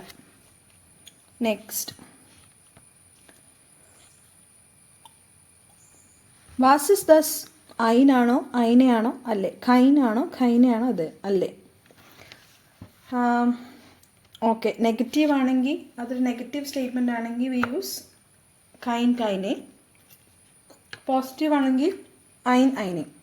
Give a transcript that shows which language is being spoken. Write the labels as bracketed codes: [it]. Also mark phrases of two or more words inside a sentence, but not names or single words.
[en] നെക്സ്റ്റ്, [de] Was ist das [ml] ഐനാണോ ഐനയാണോ അല്ലേ, ഖൈനാണോ ഖൈനയാണോ അത് അല്ലേ. ഓക്കെ, നെഗറ്റീവ് ആണെങ്കിൽ അതൊരു നെഗറ്റീവ് സ്റ്റേറ്റ്മെൻ്റ് ആണെങ്കിൽ [en] we use [de] kein keine. [ml] പോസിറ്റീവ് ആണെങ്കിൽ [de] ein eine.